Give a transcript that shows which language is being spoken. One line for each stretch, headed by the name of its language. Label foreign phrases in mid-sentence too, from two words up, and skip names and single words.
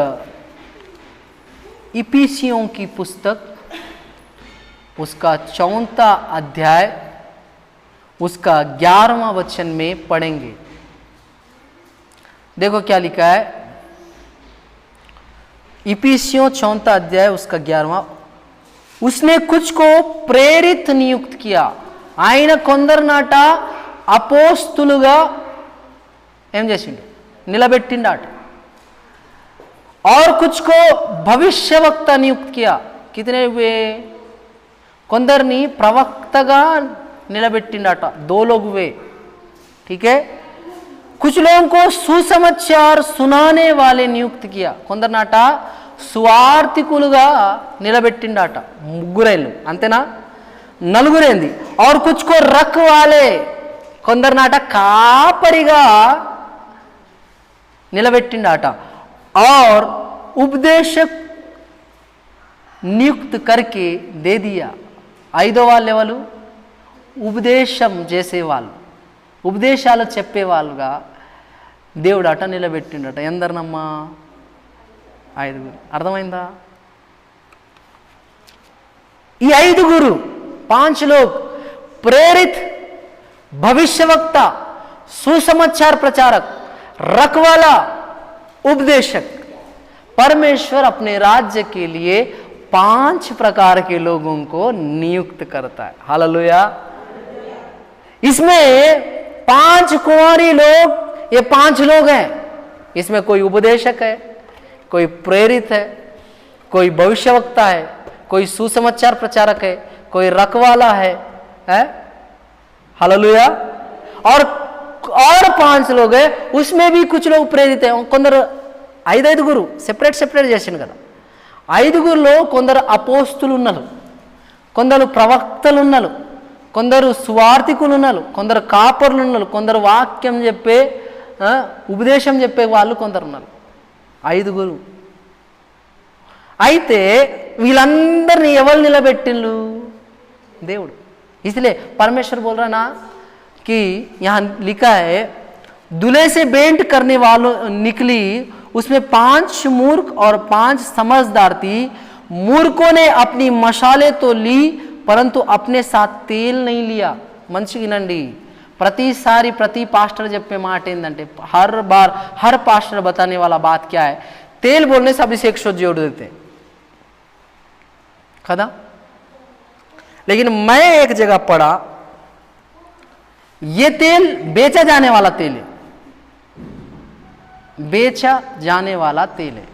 Hindi: इफिसियों की पुस्तक उसका 4वां अध्याय उसका 11वां वचन में पढ़ेंगे। देखो क्या लिखा है, इफिसियों 4वां अध्याय उसका 11वां। उसने कुछ को प्रेरित नियुक्त किया,
Telugu: ఆయన కొందరినాట అపోస్తులుగా ఏం చేసిండు, నిలబెట్టిండాట।
Hindi: और कुछ को भविष्यवक्ता नियुक्त किया, कितने हुए,
Telugu: కొందరిని ప్రవక్తగా నిలబెట్టిండాట,
Hindi: 2 लोग हुए, ठीक है। कुछ लोगों को सुसमाचार सुनाने वाले नियुक्त किया,
Telugu: కొందరినాట సువార్తికులుగా నిలబెట్టిండాట, 3 అంతేనా, 4
Hindi: और कुछ को रखवाले,
Telugu: కొందరినాట కాపరిగా నిలబెట్టిండాట,
Hindi: और उपदेशक नियुक्त करके दे दिया।
Telugu: 5వ లెవెల్ ఉపదేశం చేసేవాళ్ళు, ఉపదేశాలు చెప్పేవాళ్ళుగా దేవుడట నిలబెట్టిండట। ఎందరినమ్మా, 5। అర్థమైందా?
Hindi: ఈ 5 5 लोग प्रेरित, भविष्यवक्ता, सुसमाचार प्रचारक, रखवाला, उपदेशक, परमेश्वर अपने राज्य के लिए 5 प्रकार के लोगों को नियुक्त करता है। हालेलुया। इसमें 5 कुंवारी लोग, ये 5 लोग हैं। इसमें कोई उपदेशक है, कोई प्रेरित है, कोई भविष्यवक्ता है, कोई सुसमाचार प्रचारक है, कोई रखवाला है? हालेलुया। और 5 लोग हैं, उसमें भी कुछ लोग प्रेरित हैं।
Telugu: కొందరు 5 సెపరేట్ చేసిండు కదా। 5లో కొందరు అపోస్తులు ఉన్నారు, కొందరు ప్రవక్తలు ఉన్నారు, కొందరు సువార్తికులు ఉన్నారు, కొందరు కాపర్లు ఉన్నారు, కొందరు వాక్యం చెప్పే ఉపదేశం చెప్పే వాళ్ళు కొందరు ఉన్నారు। 5 అయితే వీళ్ళందరినీ ఎవరు నిలబెట్టిండ్రు? దేవుడు।
Hindi: इसलिए परमेश्वर बोल रहा ना कि यहाँ लिखा है दूल्हे से भेंट करने वालों निकली, उसमें 5 मूर्ख और 5 समझदार थी। मूर्खों ने अपनी मशाले तो ली परंतु अपने साथ तेल नहीं लिया।
Telugu: మంచిగినండి, ప్రతిసారి ప్రతి పాస్టర్ చెప్పే మాట ఏంటంటే,
Hindi: हर बार हर पास्टर बताने वाला बात क्या है, तेल बोलने से अभिषेक शब्द जोड़ देते हैं खदा। लेकिन मैं एक जगह पढ़ा, ये तेल बेचा जाने वाला तेल है, बेचा जाने वाला तेल है।